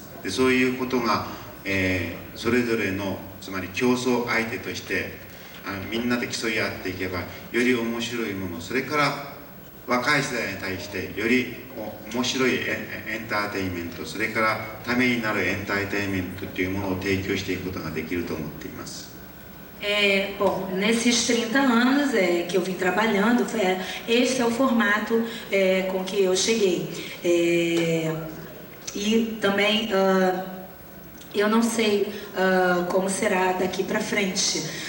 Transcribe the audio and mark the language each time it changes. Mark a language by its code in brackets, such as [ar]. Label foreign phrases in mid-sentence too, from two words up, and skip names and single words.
[ja] でそういうことが、それぞれのつまり競争相手としてみんなで競い合っていけばより面白いもの、それから若い世代に対してより面白いエンターテインメント、それからためになるエンターテインメントというものを提供していくことができると思っています。 [pt] Bom, nesses 30 anos que eu vim trabalhando, esse é o formato com que eu cheguei. E também eu não sei como será daqui para frente.